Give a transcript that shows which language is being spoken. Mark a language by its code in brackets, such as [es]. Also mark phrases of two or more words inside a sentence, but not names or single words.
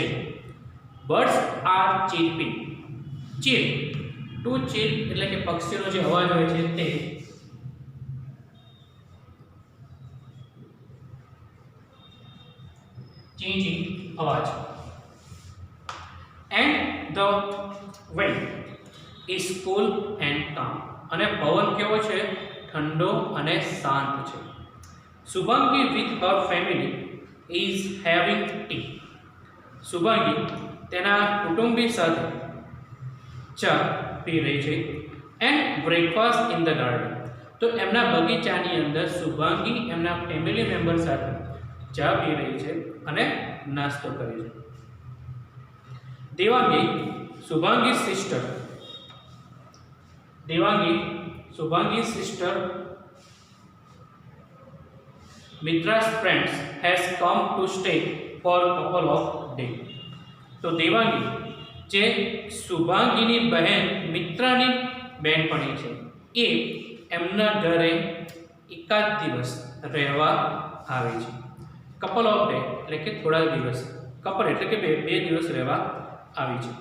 [en] birds are chirping. [gu] ચીર, [en] to cheer [gu] એટલે કે પક્ષીનો જે અવાજ હોય છે તે. ચી ચી અવાજ. [en] and the wind is cool and calm. [gu] અને પવન કેવો છે? ઠંડો અને શાંત છે. [en] શુભાંગી with her family is having tea. [gu] શુભાંગી તેના કુટુંબી સાથે ચા પી રહી છે. [en] and breakfast in the garden. [gu] તો એમના બગીચાની અંદર શુભાંગી એમના [en] family member [gu] સાથે ચા પી રહી છે અને નાસ્તો કરે છે. [en] દેવાંગી શુભાંગી સિસ્ટર Mitra's friends has come to stay for a couple of days. [gu] તો દેવાંગી જે શુભાંગીની બહેન મિત્રાની બહેનપણી છે એ એમના ઘરે એકાદ દિવસ રહેવા આવે છે. [en] couple of day [gu] એટલે કે થોડા દિવસ, કપલ એટલે કે બે દિવસ રહેવા આવી છે.